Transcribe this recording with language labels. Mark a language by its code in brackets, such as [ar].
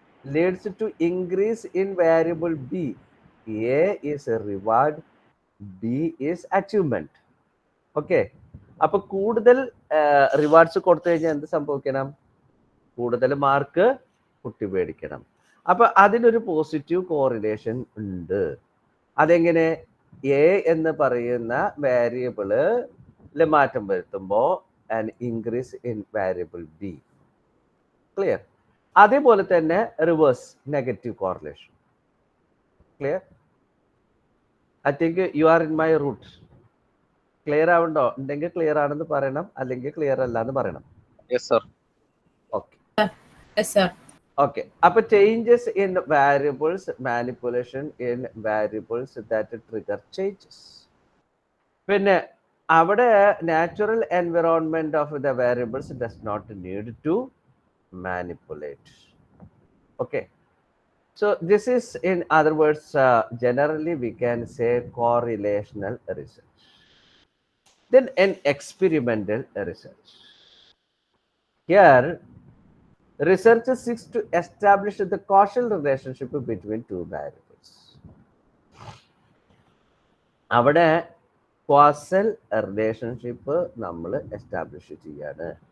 [en] leads to increase in variable B. A is a reward, B is achievement. [ml] Okay, അപ്പൊ കൂടുതൽ rewards കൊടുത്തു കഴിഞ്ഞാൽ എന്ത് സംഭവിക്കണം? കൂടുതൽ മാർക്ക് കുട്ടി മേടിക്കണം. അപ്പൊ അതിനൊരു പോസിറ്റീവ് കോറിലേഷൻ ഉണ്ട്. അതെങ്ങനെ? എ എന്ന് പറയുന്ന വേരിയബിളിൽ മാറ്റം വരുത്തുമ്പോൾ [en] An increase in variable B. [ml] Clear? അതേപോലെ തന്നെ reverse negative correlation. Clear? [en] I think you are in my route. [ml] Clear ആവുണ്ടോ? ഉണ്ടെങ്കിൽ ക്ലിയർ ആണെന്ന് പറയണം, അല്ലെങ്കിൽ ക്ലിയർ അല്ല എന്ന് പറയണം. [en] Yes sir. Okay, yes sir. Okay. അപ്പൊ changes in variables, manipulation in variables that trigger changes. [ml] പിന്നെ അവിടെ [en] Natural environment of the variables does not need to manipulate. Okay, so this is, in other words, generally we can say correlational research. Then an experimental research. Here Research seeks to establish the causal relationship between two variables. [ml] അവിടെ causal relationship നമ്മൾ establish ചെയ്യാണ്.